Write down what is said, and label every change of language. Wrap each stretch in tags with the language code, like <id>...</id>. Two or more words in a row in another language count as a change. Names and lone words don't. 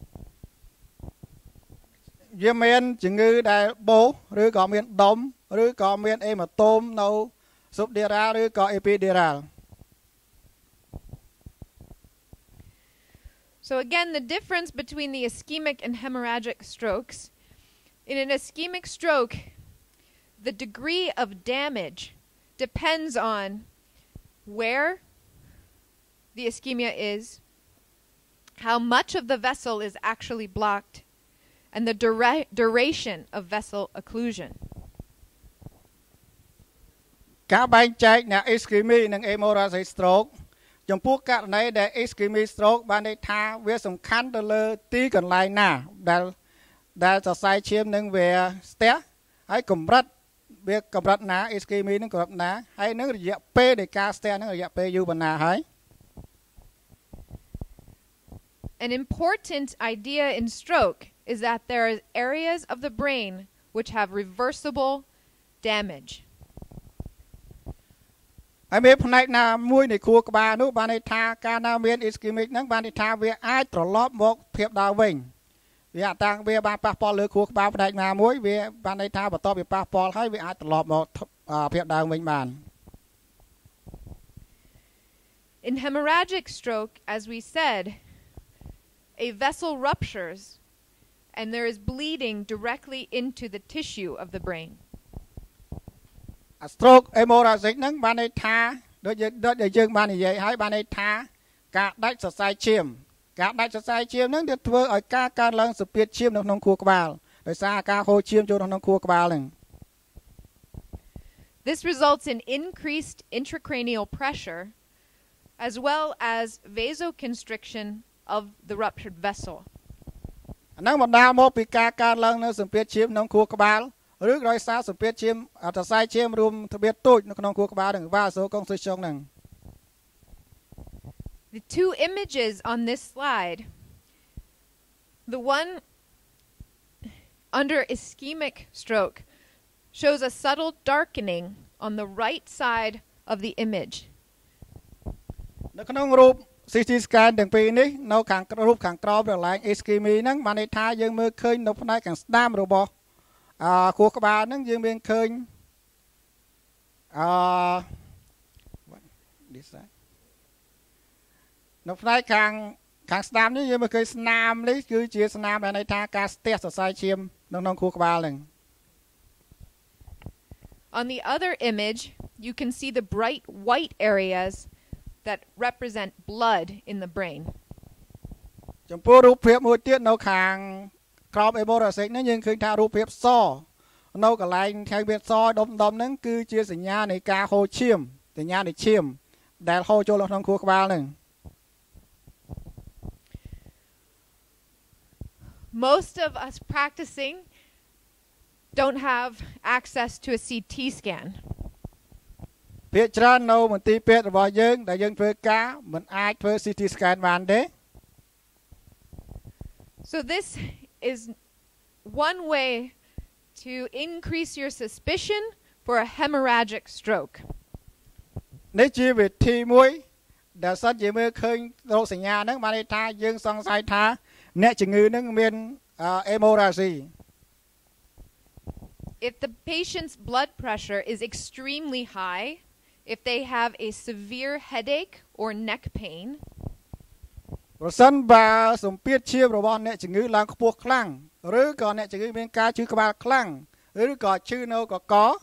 <km>វាមានជំងឺដែលបោសឬក៏មានដុំឬក៏មាន hematome នៅ subdural ឬក៏ epidural.</km> <en>So again, the difference between the ischemic and hemorrhagic strokes. In an ischemic stroke, the degree of damage depends on where the ischemia is, how much of the vessel is actually blocked, and the duration of vessel occlusion.</en> <km>ការបែងចែកនៃ ischemic និង</km> <en>hemorrhagic stroke</en> <km>ចំពោះករណីដែល</km> <en>ischemic stroke</en> <km>បានន័យថាវាសំខាន់ទៅលើទីកន្លែងណាដែលសរសៃឈាមនឹងវាស្ទះហើយកម្រិតវាកម្រិតណា ischemic នឹងកម្រិតណាហើយនឹងរយៈពេលនៃការស្ទះនឹងរយៈពេលយូរប៉ុណ្ណាហើយ</km> <en>An important idea in stroke is that there are areas of the brain which have reversible damage.</en> <km>ហើយមានផ្នែកណាមួយនៃខួរក្បាលនោះបានន័យថាការណាមាន ischemic ហ្នឹងបានន័យថាវាអាចត្រឡប់មកភាពដើមវិញវាអត់តាំងវាបានប៉ះពាល់លើខួរក្បាលផ្នែកណាមួយវាបានន័យថាបន្ទាប់ពីប៉ះពាល់ហើយវាអាចត្រឡប់មកភាពដើមវិញបាន</km> <en>In hemorrhagic stroke, as we said, a vessel ruptures and there is bleeding directly into the tissue of the brain. A stroke hemorrhagic</en> <km>ហ្នឹងបានន័យថាដូចយើងបាននិយាយហើយបានន័យថាការដាច់សរសៃឈាមហ្នឹងវាធ្វើឲ្យការកើនឡើងសម្ពាធឈាមនៅក្នុងខួរក្បាលដោយសារការហូរឈាមចូលក្នុងខួរក្បាលហ្នឹង</km> <en>This results in increased intracranial pressure as well as vasoconstriction of the ruptured vessel.</en> <km>អាហ្នឹងបណ្ដាលមកពីការកើនឡើងនៅសម្ពាធឈាមក្នុងខួរក្បាលឬដោយសារសម្ពាធឈាមសរសៃឈាមរួមទ្រbiệtទូចនៅក្នុងខួរក្បាលហ្នឹង vasculitis ហ្នឹង</km> <en>The two images on this slide, the one under ischemic stroke shows a subtle darkening on the right side of the image.</en> <km>នៅក្នុងរូប</km> <en>CT scan</en> <km>ទាំងពីរនេះនៅខាងរូបខាងក្រោមរបស់ ischemic ហ្នឹងបានន័យថាយើងមើលឃើញនៅផ្នែកខាងស្ដាំរបស់ខួរក្បាលហ្នឹងយើងមានឃើញនៅផ្នែកខាងស្ដាំនេះយើងមើលឃើញស្នាមនេះគឺជាស្នាមដែលន័យថាការស្ទះសរសៃឈាមនៅក្នុងខួរក្បាលហ្នឹង</km> <en>On the other image, you can see the bright white areas that represent blood in the brain.</en> <km>ចំពោះរូបភាពមួយទៀតនៅខាងក្រោម hemorrhagic នេះយើងឃើញថារូបភាពសនៅកន្លែងខែវាសដុំហ្នឹងគឺជាសញ្ញានៃការហូរឈាមសញ្ញានៃឈាមដែលហូរចូលក្នុងខួរក្បាលហ្នឹង</km> <en>Most of us practicing don't have access to a CT scan.</en> <km>ភាគច្រើននៅមន្ទីរពេទ្យរបស់យើងដែលយើងធ្វើការមិនអាចធ្វើ</km> <en>CT scan</en> <km>បានទេ</km> <en>So this is one way to increase your suspicion for a hemorrhagic stroke.</en> <km>នេះជាវិធីមួយដែលសិនជាមើលឃើញរោគសញ្ញាហ្នឹងបានន័យថាយើងសង្ស័យថាអ្នកជំងឺហ្នឹងមាន hemorrhagic.</km> <en>If the patient's blood pressure is extremely high, if they have a severe headache or neck pain,</en> <km>ប្រសិនបើសម្ពាធឈាមរបស់អ្នកជំងឺឡើងខ្ពស់ខ្លាំងឬក៏អ្នកជំងឺមានការឈឺក្បាលខ្លាំងឬក៏ឈឺនៅកក</km>